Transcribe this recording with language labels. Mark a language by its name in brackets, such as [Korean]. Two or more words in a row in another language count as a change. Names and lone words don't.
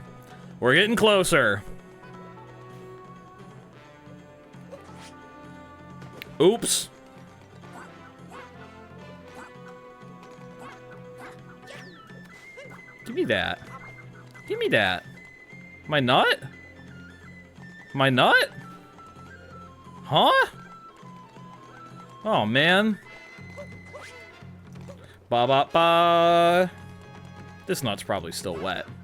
[English] We're getting closer. Oops. Give me that. Give me that. My nut? My nut? Huh? Oh, man. Ba ba ba. This nut's probably still wet.